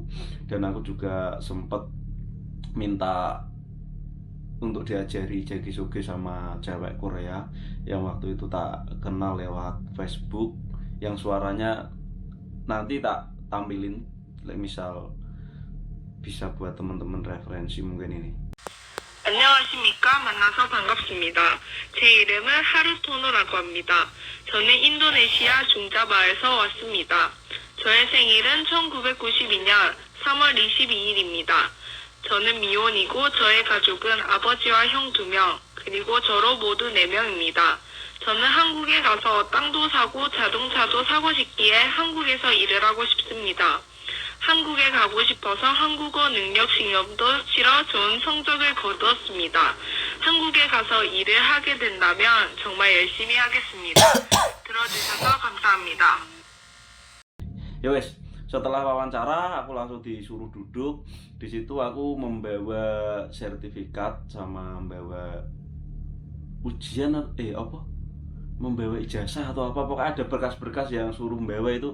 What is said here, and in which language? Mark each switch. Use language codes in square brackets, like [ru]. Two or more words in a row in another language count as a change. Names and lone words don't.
[id] Dan aku juga sempet minta untuk diajari [ko] 자기 소개 [id] sama cewek Korea yang waktu itu tak kenal lewat Facebook, yang suaranya nanti tak tampilin, misal bisa buat teman-teman referensi mungkin ini. [ko] 안녕하십니까. 만나서 반갑습니다. 제 이름은 하루토노라고 합니다. 저는 인도네시아 중자바에서 왔습니다. 저의 생일은 1992년 3월 22일입니다. 저는 미혼이고 저의 가족은 아버지와 형 2명, 그리고 저로 모두 4명입니다. 저는 한국에 가서 땅도 사고 자동차도 사고 싶기에 한국에서 일을 하고 싶습니다. 한국에 가고 싶어서 한국어 능력 시험도 치러 좋은 성적을 거두었습니다. 한국에 가서 일을 하게 된다면 정말 열심히 하겠습니다. 들어주셔서 감사합니다. [id] Ya wes, setelah wawancara aku langsung disuruh duduk. Di situ aku membawa sertifikat sama membawa ujian membawa ijazah atau apa, pokoknya ada berkas-berkas yang suruh membawa itu.